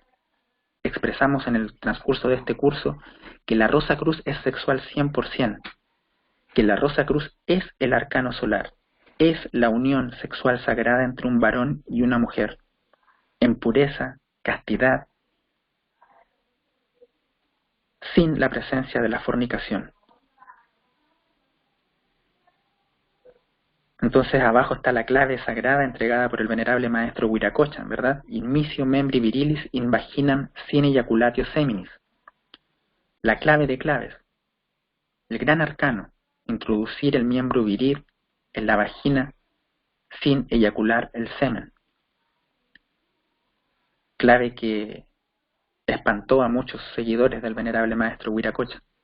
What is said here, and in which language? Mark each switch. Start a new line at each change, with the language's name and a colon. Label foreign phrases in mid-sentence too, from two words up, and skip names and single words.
Spanish: Expresamos en el transcurso de este curso que la Rosa Cruz es sexual 100%, que la Rosa Cruz es el arcano solar, es la unión sexual sagrada entre un varón y una mujer, en pureza, castidad, sin la presencia de la fornicación. Entonces abajo está la clave sagrada entregada por el venerable maestro Huiracocha, ¿verdad?
Latin: Inmitio membri virilis in vaginam sine ejaculatio seminis.
Spanish: La clave de claves, el gran arcano, introducir el miembro viril en la vagina sin eyacular el semen. Clave que espantó a muchos seguidores del venerable maestro Huiracocha.